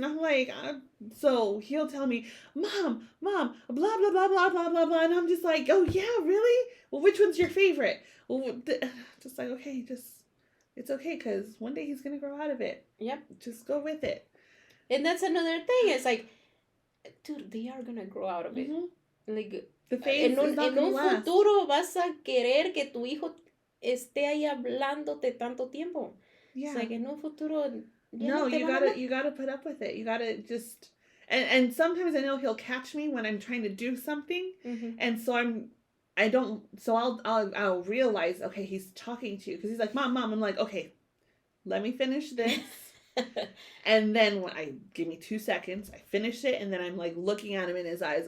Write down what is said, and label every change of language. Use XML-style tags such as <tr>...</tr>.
<en>And I'm like, so he'll tell me, Mom, blah, blah, blah, blah, blah, blah, blah. And I'm just like, oh, yeah, really? Well, which one's your favorite? Well, just like, okay, it's okay, because one day he's going to grow out of it. Yep. Just go with it. And that's another thing. It's like, dude, they are going to grow out of it. Like, the phase</en> <es>en un futuro vas a querer que tu hijo esté ahí hablándote tanto tiempo.</es> <en>Yeah. It's like,</en> <es>en un futuro...</es> <en>No, you gotta put up with it. You gotta just... And sometimes I know he'll catch me when I'm trying to do something. And so I'll realize, okay, he's talking to you. Because he's like, Mom. I'm like, okay, let me finish this. And then when give me 2 seconds, I finish it, and then I'm like looking at him in his eyes.</en>